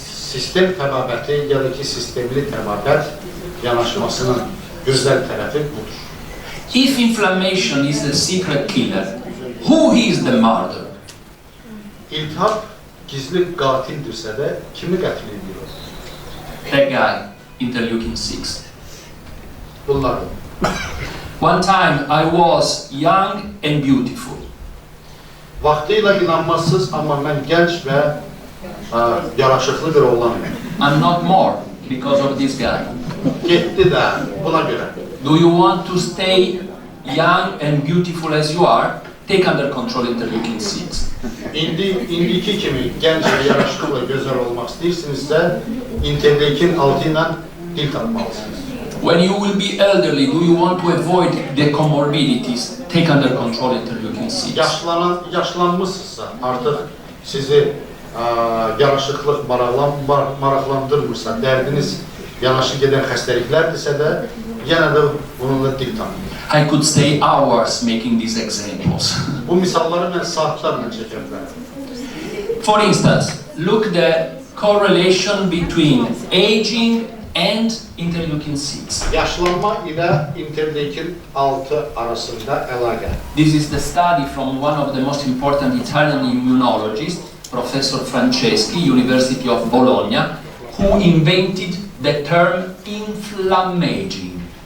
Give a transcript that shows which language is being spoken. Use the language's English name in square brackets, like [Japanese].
[Azerbaijani] Sistem təbabəti ya da ki, sistemli təbabət yanaşmasının gözəl tərəfi budur. [English] If inflammation is the secret killer, who is the martyr? [Azerbaijani] İltihab gizli qatildirsə də kimi qətl edir? [English] That guy, interleukin-6. [Azerbaijani] Bunlardır. [English] One time I was young and beautiful. [Azerbaijani] Vaxtıyla inanmazsız, amma mən gənc və yaraşıqlı bir oğlanım. [English] I'm not more because of this guy. [Azerbaijani] Getdi də buna görə. [English] Do you want to stay young and beautiful as you are? Take under control interleukin-6. [Azerbaijani] İndiki kimi gənc və yaraşıqlı və gözəl olmaq istəyirsinizsə, interleukin-6 ilə dil tapmalısınız. [English] When you will be elderly, do you want to avoid the comorbidities? Take under control interleukin-6. [Azerbaijani] Yaşlanmışsınızsa, artıq sizi yaraşıqlıq maraqlandırmırsa, dərdiniz yanaşı gedən xəstəliklərdirsə də, yenə də bununla dil tanıyın. [English] I could stay hours making these examples. [Azerbaijani] Bu misalları mən saatlarla çəkə bilərəm. [English] For instance, look the correlation between aging and interleukin-6. [Azerbaijani] Yaşlanma ilə interleukin-6 arasında əlaqə. [English] This is the study from one of the most important Italian immunologists, Professor Franceschi, University of Bologna, who invented the term inflammaging.